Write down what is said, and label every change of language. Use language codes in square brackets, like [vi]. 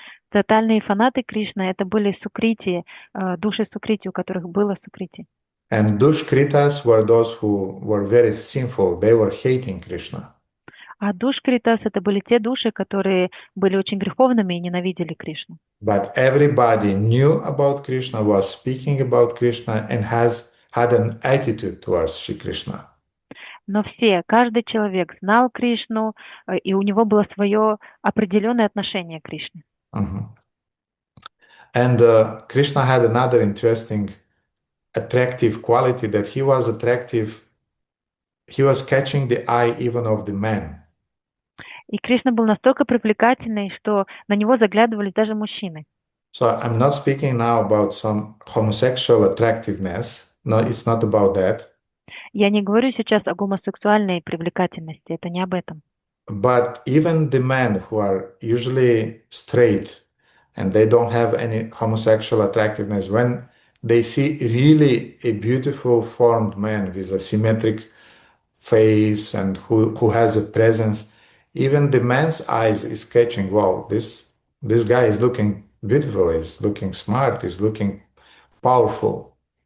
[ru] Тотальные фанаты Кришны — это были сукрити, души сукрити, у которых было сукрити. [en] And Dushkritas were those who were very sinful. They were hating Krishna. [ru] А душкритас — это были те души, которые были очень греховными и ненавидели Кришну. [en] But everybody knew about Krishna, was speaking about Krishna, and had an attitude towards Shri Krishna. [ru] Но каждый человек знал Кришну, и у него было свое определенное отношение к Кришне. [en] And Krishna had another interesting, attractive quality that he was attractive. He was catching the eye even of the men. [ru] И Кришна был настолько привлекательный, что на него заглядывали даже мужчины. [en] So I'm not speaking now about some homosexual attractiveness. No, it's not about that. [ru] Я не говорю сейчас о гомосексуальной привлекательности, это не об этом. [en] But even the men who are usually straight and they don't have any homosexual attractiveness, when they see really a beautiful formed man with a symmetric face and who has a presence, even the man's eyes is catching, wow, this guy is looking beautiful, he's looking smart, he's looking powerful.